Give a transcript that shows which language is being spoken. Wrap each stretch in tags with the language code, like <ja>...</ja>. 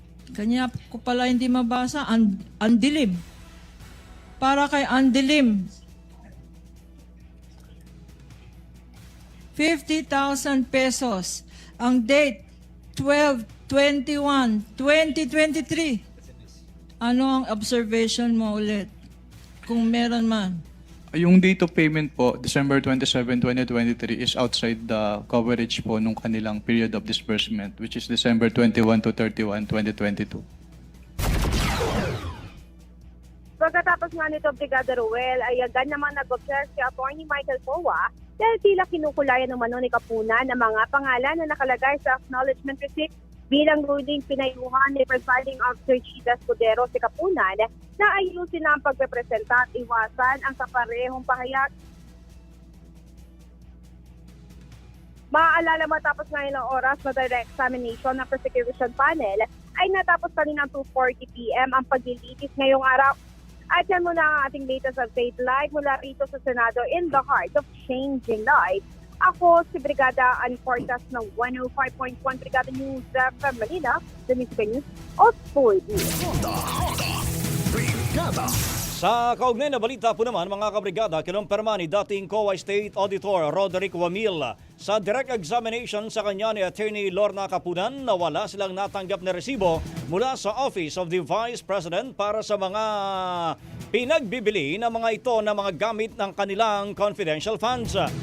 <tl>Kanya ko pala hindi mabasa. Ang dilim. Para kay Andilim. 50,000 pesos. Ang date, 12/21/2023. Ano ang observation mo ulit? Kung meron man.</tl> <en>Yung date of payment po, December 27, 2023 is outside the coverage po</en> <tl>nung kanilang</tl> <en>period of disbursement, which is December 21 to 31, 2022.</en> <tl>Pagkatapos nga nito, Brigada Ruel, ay agad namang nag-observe si Attorney Michael Powa dahil tila kinukulayan umano ni Capunan ng mga pangalan na nakalagay sa acknowledgement receipt bilang ruling pinayuhan ni Presiding Officer Chida Escudero si Capunan na ayusin na ang pagrepresenta at iwasan ang kaparehong pahayag. Maaalala matapos nga ilang oras na direct examination ng prosecution panel ay natapos kaninang 2:40 p.m. ang paglilitis ngayong araw. At yan muna ang ating latest update live mula rito sa Senado</tl> <en>in the heart of changing lives.</en> <tl>Ako si Brigada Ann Cortez ng 105.1 Brigada News from Manila, the Music News Authority. Ronda Brigada Sa kaugnay na balita po naman mga kabrigada, kinumpirma ni dating COA State Auditor Roderick Wamil sa direct examination sa kanya ni Attorney Lorna Capunan na wala silang natanggap na resibo mula sa Office of the Vice President para sa mga pinagbibili ng mga ito na mga gamit ng kanilang confidential funds.</tl>